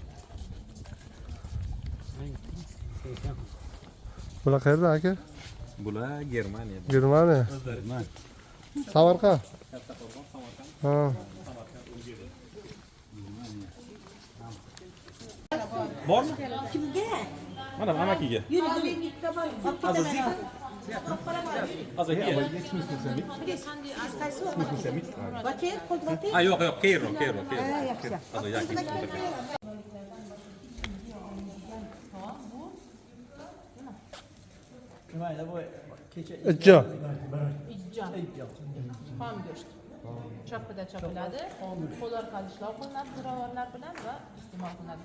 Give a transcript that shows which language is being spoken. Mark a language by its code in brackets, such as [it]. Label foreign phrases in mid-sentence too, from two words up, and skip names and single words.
[uz] Bular qayerda aka? Bular Germaniyada. Germaniya. Samarqand. Ha. Bormi? Mana amakiga. [de] Also Sie? Also hier. [uz] Ah, yo'q, keyinroq. [de] Also ja, [uz] Ijjo. Xom go'sht. Chopida chopiladi, qo'l orqali ishlov qilinadi ziravorlar bilan va iste'mol qilinadi.